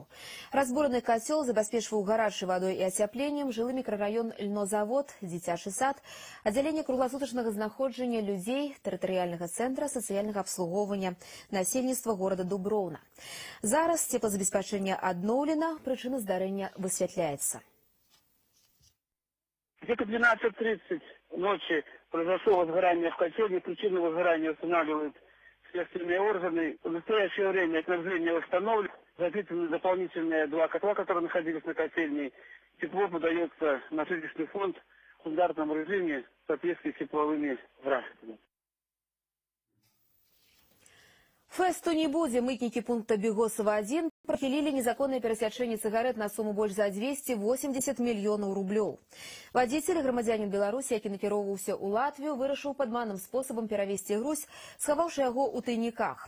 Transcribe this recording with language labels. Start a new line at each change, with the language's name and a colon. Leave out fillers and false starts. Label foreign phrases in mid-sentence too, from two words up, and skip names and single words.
Belarusian: Разбураны кацёл забяспечваў гарачай вадой і ацяпленнем жылы мікрараён Льнозавод, дзіцячы сад, аддзяленне кругласутачнага знаходжання людзей, тэрытарыяльнага цэнтра сацыяльнага абслугоўвання, насельніцтва горада Дуброўна. Зараз цеплазабеспячэнне адноўлена, прычыны здарэння высветляется.
Russian: Где-то 12:30 ночи произошло возгорание в котельне. Причину возгорания устанавливают следственные органы. В настоящее время отопление восстановлено. Запитаны дополнительные 2 котла, которые находились на котельне. Тепло подается на жилищный фонд в стандартном режиме в соответствии с тепловыми графиками.
Belarusian: Фэсту не будзе. Мытнікі пункта Бегосова-1 прахілілі незаконнае перасячэнне цыгарэт на суму больш за 280 мільёнаў рублёў. Вадзіцель, грамадзянін Беларусі, які накіроўваўся ў Латвію, вырашыў падманным спосабам перавезці груз, схаваўшы яго ў тайніках.